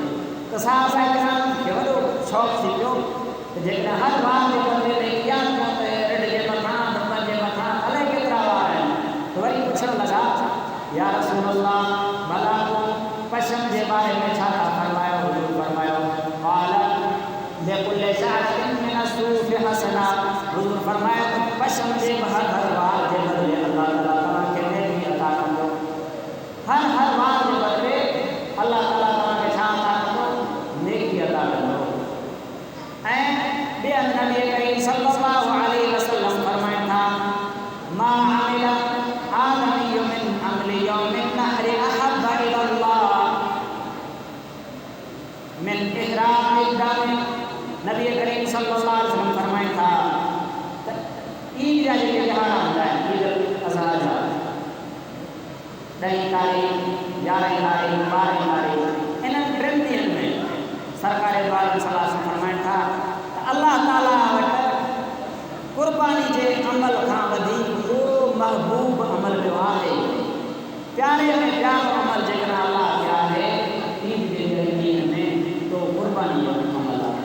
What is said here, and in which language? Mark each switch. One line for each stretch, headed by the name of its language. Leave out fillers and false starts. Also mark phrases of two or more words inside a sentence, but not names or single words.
Sindhi: त सहाबा किराम खे वॾो शौक़ु थी पियो त जेकॾहिं हर वार जे बदिले में किया कयूं त रिढ जे मथां दुबनि जे मथां अलाए केतिरा वार आहिनि। त वरी पुछण लॻा
Arabic: يا رسول الله
Sindhi: भला पशम जे बारे में छा था फरमायो। हुज़ूर फरमायो
Arabic: قال لكل شعرة من الصوف حسنة,
Sindhi: हुज़ूर फरमाया त पशम जे हर वार जे बदिले अल्लाह ताला तव्हांखे नेकी अता कंदो। हर वार जे बदिले अल्लाह ताला तव्हांखे छा अता कंदो नेकी अता कंदो। ऐं ॿिए नबी करीम
Arabic: صلى الله عليه وسلم
Sindhi: फरमाइनि था
Arabic: ما عمل آدمي من عمل يوم النحر أحب إلى الله من إهراق الدم.
Sindhi: नबी करीम
Arabic: صلى الله عليه وسلم
Sindhi: फरमाइनि था ईद जा जेके त्योहार हूंदा आहिनि ईद अज़हा जा 10 तारीख़ 11 तारीख़ 12 तारीख़ इन्हनि टिनि ॾींहंनि में सरकार वारनि सलाह फरमाइनि था त अल्लाह ताला वटि कुर्बानी जे अमल खां वधीक को महबूब अमल जो आहे प्यारे में प्यारो अमल जेकॾहिं अल्लाह खे आहे ईद जे ॾींहं में तो कुर्बानी जो अमल आहे।